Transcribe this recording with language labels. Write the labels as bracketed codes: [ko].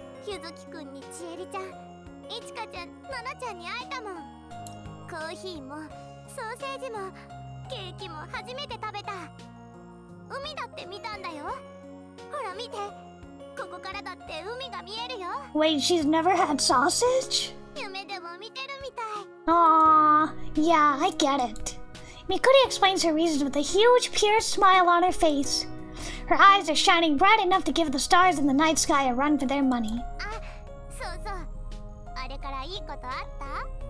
[ja] ゆずきくんにちえりちゃん、いちかちゃん、ななちゃんに会えたもん。コーヒーもソーセージもケーキも初めて食べた。海だって見たんだよ。ほら見て、ここからだって海が見えるよ。 [en] Wait, she's never had sausage? [ja] 夢でも見てるみたい。 [en] Aww, yeah, I get it. Mikuri explains her reasons with a huge, pure smile on her face. Her eyes are shining bright enough to give the stars in the night sky a run for their money. [ja] あ、そうそう。あれからいいことあった？